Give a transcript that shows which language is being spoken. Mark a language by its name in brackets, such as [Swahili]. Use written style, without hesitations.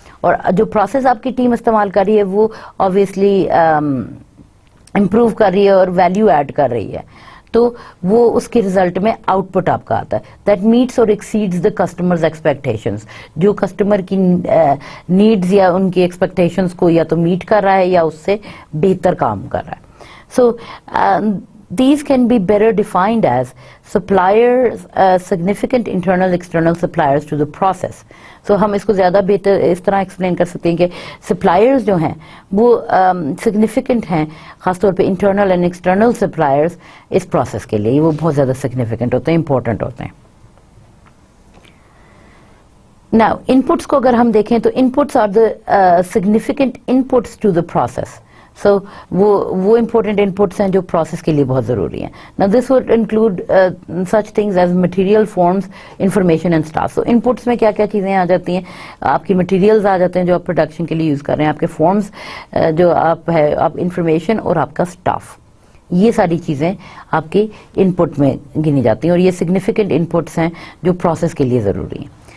[Hindi] और जो प्रोसेस आपकी टीम इस्तेमाल कर रही है वो ऑब्वियसली इम्प्रूव कर रही है और वैल्यू ऐड कर रही है, तो वो उसके रिजल्ट में आउटपुट आपका आता है [English] that meets और exceeds the customers expectations, [Hindi] जो कस्टमर की नीड्स या उनकी एक्सपेक्टेशंस को या तो मीट कर रहा है या उससे बेहतर काम कर रहा है। [English] So these can be better defined as suppliers, significant internal external suppliers to the process. [Hindi] So हम इसको ज़्यादा बेहतर इस तरह एक्सप्लेन कर सकते हैं कि suppliers जो हैं वो significant हैं, ख़ासतौर पे internal and external suppliers इस process के लिए वो बहुत ज़्यादा significant होते हैं, important होते हैं। [English] Now inputs [Hindi] को अगर हम देखें तो [English] inputs are the significant inputs to the process. [Hindi] So वो important inputs हैं जो process के लिए बहुत ज़रूरी हैं। [English] Now this would include such things as material, forms, information and staff. [Hindi] So inputs में क्या क्या चीज़ें आ जाती हैं, आपकी materials आ जाते हैं जो आप production के लिए use कर रहे हैं, आपके forms जो आप information और आपका staff, ये सारी चीज़ें आपकी input में गिनी जाती हैं और ये significant inputs हैं जो process के लिए ज़रूरी हैं।